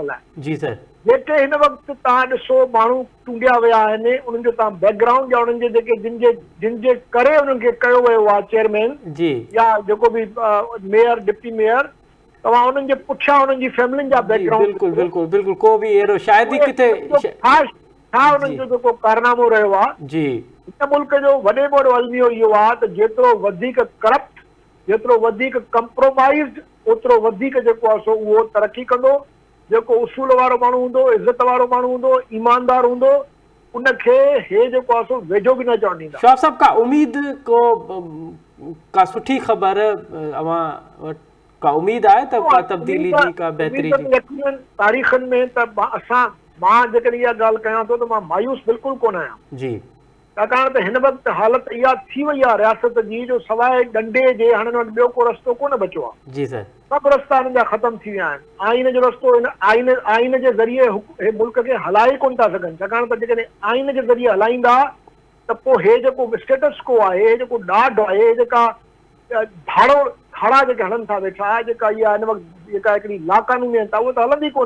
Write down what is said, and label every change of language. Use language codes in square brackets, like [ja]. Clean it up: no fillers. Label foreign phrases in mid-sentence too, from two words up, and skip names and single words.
[sd] लाइ जी सर, जेके हिन वक़्तु तव्हां ॾिसो माण्हू टूंडिया विया आहिनि, उन्हनि जो तव्हां बैकग्राउंड या उन्हनि जे जेके जिन जे करे उन्हनि खे कयो वियो आहे चेयरमैन जी या जेको बि मेयर डिप्टी मेयर, तव्हां उन्हनि जे पुठियां उन्हनि जी फैमिलियुनि जा बैकग्राउंड बिल्कुलु बिल्कुलु बिल्कुलु को बि अहिड़ो शायदि ई किथे छा उन्हनि जो जेको कारनामो रहियो आहे जी, हिन मुल्क जो वॾे में वॾो अलमियो इहो आहे त जेतिरो वधीक करप्ट, जेतिरो वधीक कंप्रोमाइज़ड, ओतिरो वधीक जेको आहे सो उहो तरक़ी कंदो। जेको उसूल वारो माण्हू हूंदो, इज़त वारो माण्हू हूंदो, ईमानदार हूंदो, उनखे हे जेको आहे सो वेझो बि न चवण ॾींदा। शवाब साहब, का उम्मीद का सुठी ख़बर अवां का उम्मीद आहे त का तब्दीली जी, का बेहतरी जी? यकीनन तारीख़नि में त मां जेकॾहिं इहा ॻाल्हि कयां थो त मां मायूस बिल्कुलु कोन आहियां जी, छाकाणि त हिन वक़्तु हालत इहा थी वई आहे रियासत जी जो सवाइ डंडे जे हाणे वटि ॿियो को रस्तो कोन बचियो आहे। जी सर, सभु रस्ता हिननि जा ख़तम थी विया आहिनि। आइन जो रस्तो हिन आइन जे ज़रिए हे मुल्क खे हलाए कोन था सघनि, छाकाणि त जेकॾहिं आइन जे ज़रिए हलाईंदा त पोइ हे जेको [en] status quo [sd] आहे, हे जेको ॾाढ आहे, हे जेका भाड़ो खाड़ा जेके हलनि था वेठा, जेका इहा हिन वक़्तु जेका हिकिड़ी लाक़ानूनी आहे उहा त हलंदी कोन।